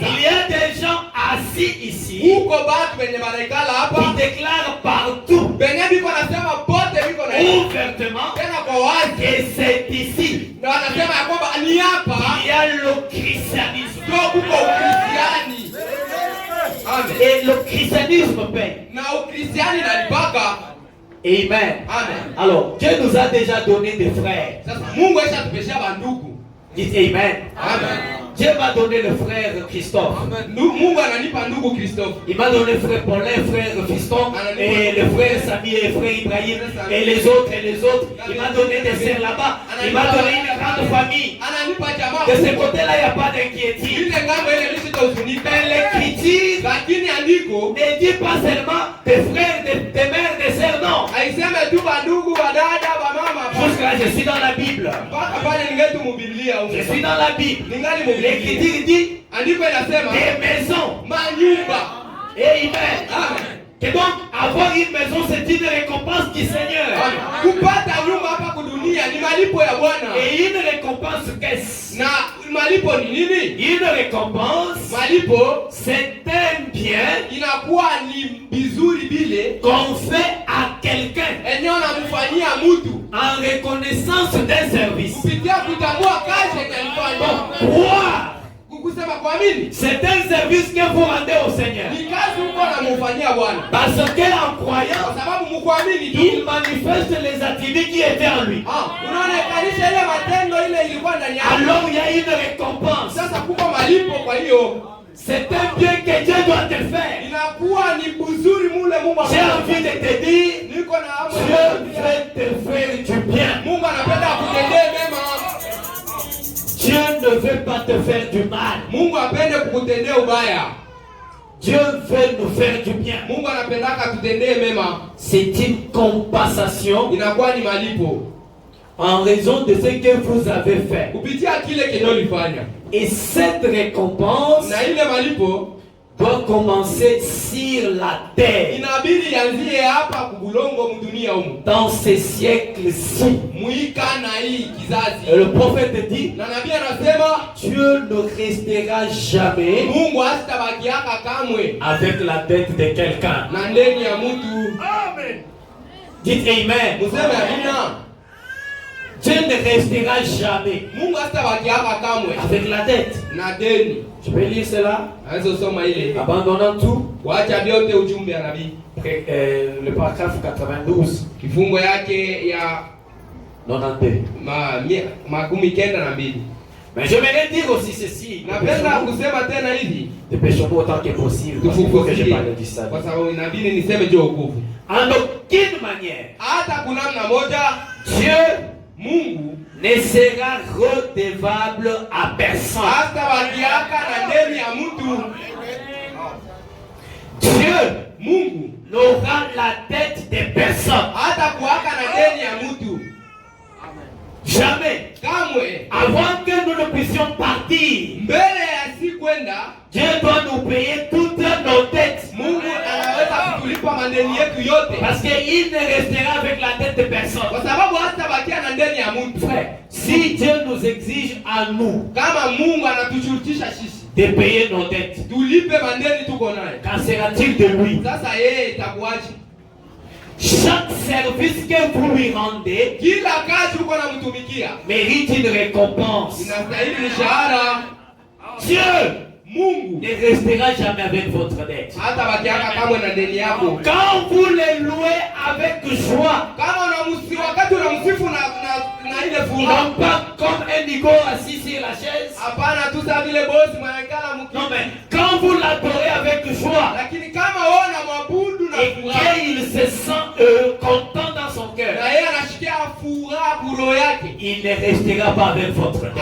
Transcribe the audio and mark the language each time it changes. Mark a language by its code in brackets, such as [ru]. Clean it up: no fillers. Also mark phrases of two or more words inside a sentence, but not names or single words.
[fr] Il y a des gens assis ici [sw] Huko batu benye banaikala hapa. [fr] qui déclarent partout, [sw] Benye biko nasema bote biko na hii. [fr] ouvertement, [sw] Tena kwa wazi. [fr] et c'est ici. [sw] Na wanasema ya kwamba ni hapa. [fr] Il y a le christianisme. [sw] Ndio kuko Ukristiani. Amen. [fr] Et le christianisme paie. [sw] Na Ukristiani nalipaka. Amen. Amen. [fr] Alors, Dieu nous a déjà donné des frères. [sw] Sasa Mungu ashatupeshia bandugu. [fr] Dites Amen. Amen. Dieu m'a donné le frère Christophe. [sw] Mungu ananipa ndugu Christophe. [fr] Il m'a donné le frère Paulin, frère Fiston, et le frère Sami et le frère Ibrahim, et les autres, et les autres. Il m'a donné des sœurs là-bas. Il m'a donné une grande famille. [sw] Ananipa jamaa. [fr] De ce côté-là, il n'y a pas d'inquiétude. [sw] Ile ngambo ile mimi sitahuzunika. [fr] Mais l'écriture [sw] Lakini andiko [fr] ne dit pas seulement des frères, des mères, des sœurs, non. [sw] haiseme tu bandugu, badada, bamama. [fr] Jusque-là, je suis dans la Bible. [sw] Mpaka pale ningetu mubiblia huko. [fr] Je suis dans la Bible. [sw] Ningali mubiblia. [fr] L'écriture dit [sw] Andiko inasema [fr] des maisons. [sw] manyumba. Amen. Amen. [fr] Et donc, avoir une maison, c'est une récompense du Seigneur. [sw] Kupata nyumba hapa kudunia ni malipo ya Bwana. [fr] Et une récompense, qu'est-ce? [sw] Na malipo ni nini? [fr] Une récompense, [sw] Malipo [fr] c'est un bien [sw] inakuwa ni bizuri bile [fr] qu'on fait à quelqu'un [sw] eneo namufanyia mtu [fr] en reconnaissance d'un service. [sw] kupitia kutambua kazi yenye alifanya. [fr] Croire, [sw] Kusema kuamini [fr] c'est un service que vous rendez au Seigneur. [sw] ni kazi uko namufanyia Bwana. [fr] Parce qu'en [sw] Kwa [fr] croyant, [sw] sababu mkuamini tu [fr] il manifeste les attributs qui étaient en lui. [sw] unaonekanisha ile matendo ile ilikuwa ndani yako. [fr] Alors il y a une récompense. [sw] Sasa kuko malipo, kwa hiyo [fr] C'est un bien que Dieu doit te faire. [sw] inakuwa ni buzuri mule Mungu [fr] J'ai envie de te dire, [sw] niko na hamu. [fr] Dieu veut te faire du bien. [sw] Mungu anapenda kutendea mema. [fr] Dieu ne veut pas te faire du mal. [sw] Mungu apende kukutendea ubaya. [fr] Dieu veut nous faire du bien. [sw] Mungu anapendaka tutendee mema. [fr] C'est une compensation. [sw] Inakuwa ni malipo. [fr] En raison de ce que vous avez fait. [sw] Kupitia kile kenyo lifanya. [fr] Et cette récompense [sw] na ile malipo [fr] doit commencer sur la terre. [sw] Inabidi yanzie hapa kubulongo mdunia humu. [fr] Dans ces siècles-ci. [sw] Muika na hii kizazi. [fr] Et le prophète dit, [sw] na nabii anasema, [fr] Dieu ne restera jamais [sw] Mungu hatabakiaka kamwe [fr] avec la dette de quelqu'un. [sw] Na ndeni ya mtu. [fr] Amen. Dites amen. [sw] Museme amina. [fr] Dieu ne restera jamais [sw] Mungu hatabakiaka kamwe [fr] avec la dette. [sw] Na deni. [fr] Je peux lire cela? Abandonnant tout. [sw] Waacha vyote ujumbe ya nabii. [fr] Le paragraphe 92. [sw] Kifungo yake ya 92. Makumi kenda na mbili. [fr] Mais je vais dire aussi ceci. [sw] Napenda kusema tena hivi. [fr] Dépêchons-nous autant que possible. Parce qu'il faut que je parle du salut. [sw] Kwa sababu inabidi niseme juu wokovu. [fr] En aucune manière. [sw] Hata kuna namna moja [fr] Dieu [sw] Mungu [fr] ne sera redevable à personne. [sw] Hata wakiaka na deni ya mtu. [fr] Dieu [sw] Mungu [fr] n'aura la dette de personne. [sw] Hata kuaka na deni ya mtu. [fr] Jamais. [sw] Kamwe. [fr] Avant que nous ne puissions partir, [sw] mbele ya si kwenda, [fr] Dieu doit nous payer toutes nos dettes. [sw] Mungu anaweza kutulipa madeni yetu yote. [fr] Parce qu'il ne restera avec la dette de personne. [sw] Kwa sababu hata bakia na deni ya mtu. [fr] Frère, si Dieu nous exige à nous, [sw] kama Mungu anatushurutisha sisi [fr] de payer nos dettes, [sw] tulipe madeni tuko nayo, [fr] qu'en sera-t-il de lui? [sw] Sasa yeye itakuaje? [fr] Chaque service que vous lui rendez, [sw] kila kazi uko namtumikia, [fr] mérite une récompense. [sw] Inastahili mshahara. [fr] Dieu [sw] Mungu [fr] ne restera jamais avec votre dette. [sw] Hata bakiaka kamwe na deni yako. [fr] Quand vous les louez avec joie, [sw] kama unamsifu wakati unamsifu na ile furaha, [fr] non pas comme un nigo assis sur la chaise. [sw] Hapana tu sawa vile bosi mwanakala mkuu. [fr] Non mais quand vous l'adorez avec joie, [sw] lakini kama wewe unamwabudu na furaha, [fr] et qu'il se sent content dans son cœur, [sw] na yeye anashikia furaha kuroho yake, [fr] il ne restera pas avec votre dette.